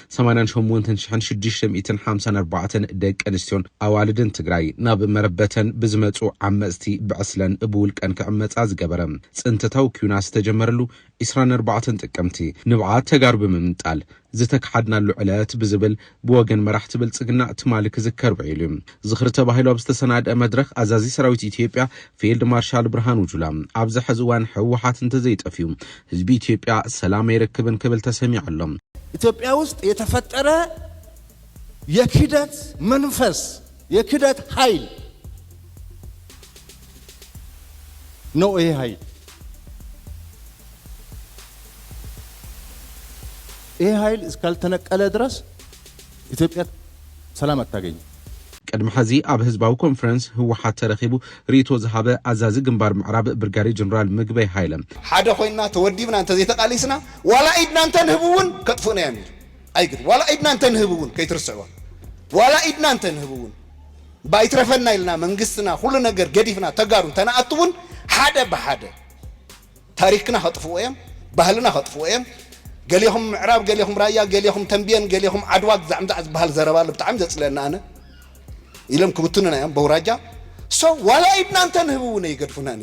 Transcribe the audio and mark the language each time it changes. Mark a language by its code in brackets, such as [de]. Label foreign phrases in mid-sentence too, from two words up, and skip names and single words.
[ti] 88,654 ደቂ ኣንስትዮን ኣዋልድን ትግራይ ናብ መረበተን ብዝመጹ ዓመጽቲ ብዕስለን እብውልቀን ክዕመጻ ዝገበረ ጽንተታው ኩናት ዝተጀመረሉ 24 ጥቅምቲ ንብዓት ተጋሩ ብምምጣል ዝተካሓድናሉ ዕለት ብዝብል ብወገን መራሕቲ ብልጽግና ትማልክ ዝከር በይሉ ዝኽሪ ተባሂሉ ኣብ ዝተሰናድአ መድረኽ አዛዚ ሰራዊት ኢትዮጵያ ፊልድ ማርሻል ብርሃኑ ጁላ ኣብዚ ሕዚ እዋን ህወሓት እንተዘይጠፊዩ ህዝቢ ኢትዮጵያ ሰላም አይረክብን ክብል ተሰሚዓሎም [am] ኢትዮጵያ ውስጥ የተፈጠረ የክደት መንፈስ የክደት ኃይል ነው ይሄ ኃይል ይሄ ኃይል እስካልተነቀለ ድረስ ኢትዮጵያ ሰላም አታገኝ [ti] ቀድመ ሐዚ ኣብ ህዝባዊ ኮንፈረንስ ህወሓት ተረኺቡ ሪቶ ዝሃበ አዛዚ ግንባር ምዕራብ ብርጋዴ ጀነራል ምግበይ ሃይለ ሓደ ኮይና ተወዲብና እንተ ዘይተቃሊስና ዋላ ኢድና እንተ ንህቡውን ከጥፉና ያሚል አይግድ ዋላ ኢድና እንተ ንህቡውን ከይትርስዕዋ ዋላ ኢድና እንተ ንህቡውን ባይትረፈና ኢልና መንግስትና ሁሉ ነገር ገዲፍና ተጋሩን ተናአጥውን ሓደ በሓደ ታሪክና ከጥፉወም ባህልና ከጥፉወም ገሊኹም ምዕራብ ገሊኹም ራያ ገሊኹም ተንቢየን ገሊኹም ዓድዋ ዛዕምታ ዝበሃል ዘረባሉ ብጣዕሚ ዘጽለና ኣነ ኢለም ክብቱንና እዮም በውራጃ ዋላ ኢድና እንተ ንህቡውን ይገድፉና ንብል